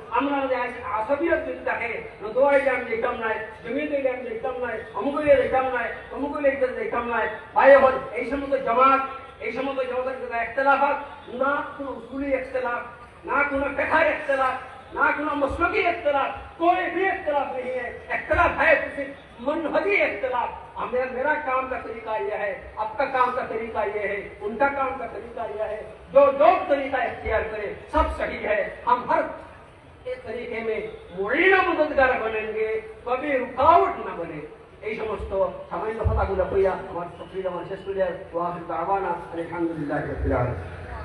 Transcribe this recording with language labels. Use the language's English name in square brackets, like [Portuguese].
[Bangla] আমরা আসবিয়ত যদি থাকে, দোয়াইলে আমি দেখতাম নাই, জমি দিলে আমি দেখতাম নাই, অমুকলে দেখতাম নাই, অমুকলে দেখতাম নাই। ভাই হল এই সমস্ত জামাত, এই সমস্ত জামাতের ইখতিলাফাত না কোনো উসুলি ইখতিলাফ, [Hindi] ना कोनो फिक़ही इख्तिलाफ, ना कोनो मसलकी इख्तिलाफ, कोई भी इख्तिलाफ नहीं है। इख्तिलाफ है तो सिर्फ मनहजी इख्तिलाफ। मेरा काम का तरीका यह है, आपका काम का तरीका यह है, उनका काम का तरीका यह है। जो तरीका इख्तियार करे सब सही है। हम हर एक तरीके में मुईना मददगार बनेंगे, कभी रुकावट न बने। [Bangla] এই সমস্ত সামান্য কথাগুলো কইয়া আমার তকরীর আমার শেষ করে [Arabic] ওয়া আখিরু দাওয়ানা আলহামদুলিল্লাহি রাব্বিল আলামিন।